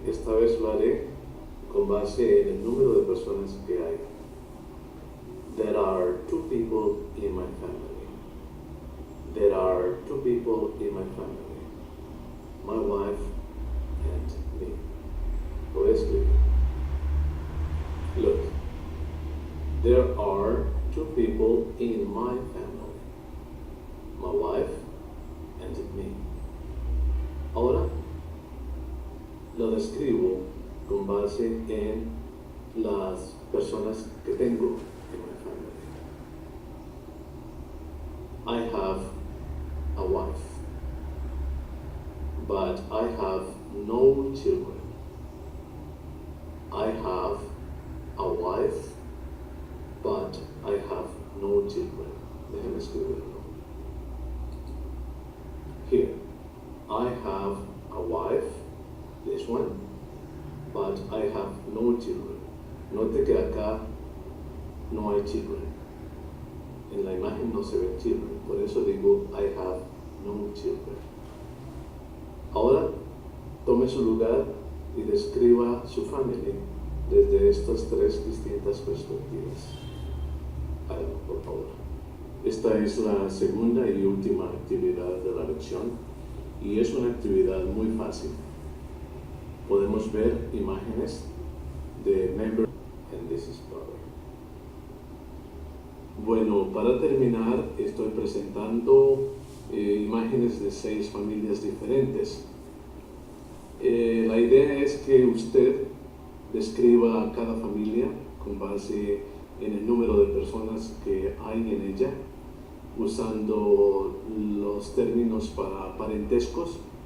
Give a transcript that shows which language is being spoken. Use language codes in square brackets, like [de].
[es] Esta vez lo haré con base en el número de personas que hay. [en] There are 2 people in my family. There are 2 people in my family. My wife and me. [es] Voy a escribir. [en] Look, there are 2 people in my family. My wife and me. [es] Ahora lo describo con base en las personas que tengo en mi family. [en] I have a wife, but I have no children. I have a wife, but I have no children. [es] Déjenme escribirlo. [en] Here, I have a wife, this one, but I have no children. [es] Note que acá no hay children. En la imagen no se ven children, por eso digo [en] I have no children. [es] Ahora, tome su lugar y describa su familia desde estas 3 distintas perspectivas. Háganlo, por favor. Esta es la segunda y última actividad de la lección y es una actividad muy fácil. Podemos ver imágenes de [en] member and this is brother. [es] Bueno, para terminar estoy presentando imágenes de 6 familias diferentes. La idea es que usted describa a cada familia con base en el número de personas que hay en ella, usando los términos para parentescos